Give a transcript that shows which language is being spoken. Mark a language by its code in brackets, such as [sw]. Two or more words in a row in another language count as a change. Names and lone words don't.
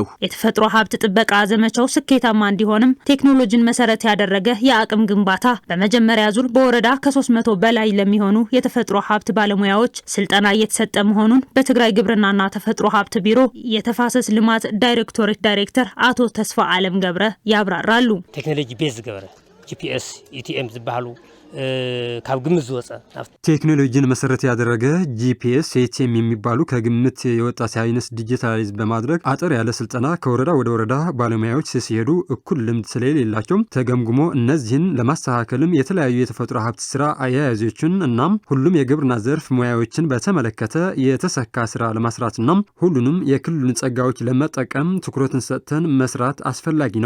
[am] የተፈጥሮ ሀብት ጥበቃ ዘመቻው ስኬታማ እንዲሆንም ቴክኖሎጂን መሰረት ያደረገ የአቅም ግንባታ በመጀመሪያ ዙር በወረዳ ከ300 በላይ ለሚሆኑ የተፈጥሮ ሀብት ባለሙያዎች ስልጠና እየተሰጠ መሆኑን በትግራይ ግብርናና ተፈጥሮ ሀብት ቢሮ የተፋሰስ ልማት ዳይሬክቶሬት ዳይሬክተር አቶ ተስፋ አለም ገብረ ያብራራሉ። [en] technology base [ti] ገበረ ጂፒኤስ ኢቲኤም ዝባሉ ካብ ግምት ዝወፀ [am] ቴክኖሎጂን መሰረት ያደረገ ጂፒኤስ ኤቲኤም የሚባሉ ከግምት የወጣ ሳይንስ ዲጂታላይዝ በማድረግ አጠር ያለ ስልጠና ከወረዳ ወደ ወረዳ ባለሙያዎች ሲሄዱ እኩል ልምድ ስለሌላቸው ተገምግሞ እነዚህን ለማስተካከልም የተለያዩ የተፈጥሮ ሀብት ስራ አያያዞችን እናም ሁሉም የግብርና ዘርፍ ሙያዎችን በተመለከተ የተሰካ ስራ ለማስራትና ሁሉንም የክልሉን ጸጋዎች ለመጠቀም ትኩረትን ሰጥተን መስራት አስፈላጊ ነው።